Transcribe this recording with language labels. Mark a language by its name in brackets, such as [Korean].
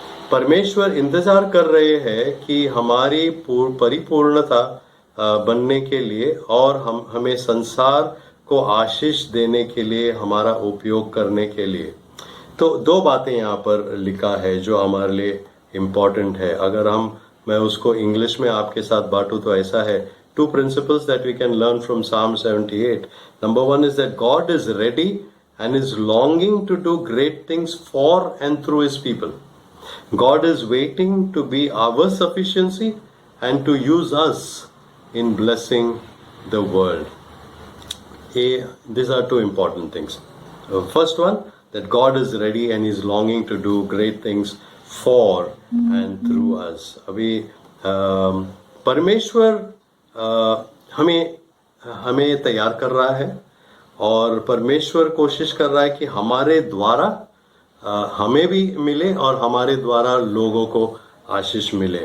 [Hindi] परमेश्वर इंतजार कर रहे हैं कि हमारी परिपूर्णता बनने के लिए और हमें संसार को आशीष देने के लिए, हमारा उपयोग करने के लिए। तो दो बातें यहाँ पर लिखा है जो हमारे लिए इम्पोर्टेंट है। अगर मैं उसको इंग्लिश में आपके साथ बांटूं तो ऐसा है, [English] two principles that we can learn from Psalm 78. Number one is that God is ready and is longing to do great things for and through his people. God is waiting to be our sufficiency and to use us in blessing the world. These are two important things. First one, that God is ready and is longing to do great things for and through us. [Hindi] अभी परमेश्वर हमें तैयार कर रहा है और परमेश्वर कोशिश कर रहा है कि हमारे द्वारा हमें भी मिले और हमारे द्वारा लोगों को आशीष मिले।